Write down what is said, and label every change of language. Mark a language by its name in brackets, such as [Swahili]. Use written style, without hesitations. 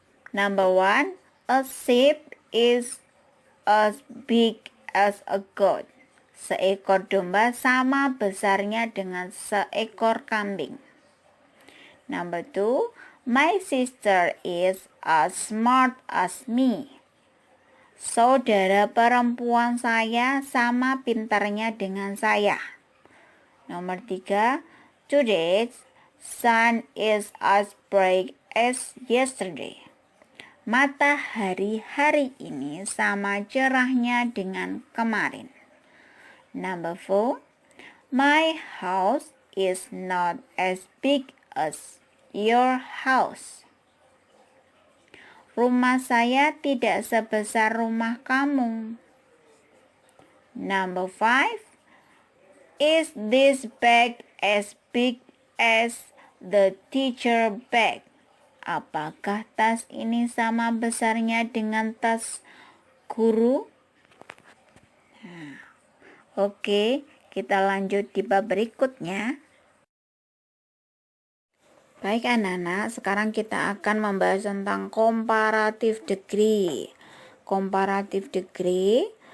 [English] Number 1, a sheep is as big as a goat. [Indonesian] Seekor domba sama besarnya dengan seekor kambing. [English] Number 2, my sister is as smart as me. [Indonesian] Saudara perempuan saya sama pintarnya dengan saya. Nomor [English] 3, today's sun is as bright as yesterday. [Indonesian] Matahari hari ini sama cerahnya dengan kemarin. [English] Number 4, my house is not as big as your house. [Indonesian] Rumah saya tidak sebesar rumah kamu. [English] Number 5, is this bag as big as the teacher bag? [Indonesian] Apakah tas ini sama besarnya dengan tas guru? Oke, kita lanjut di bab berikutnya. Baik anak-anak, sekarang kita akan membahas tentang comparative degree. Comparative degree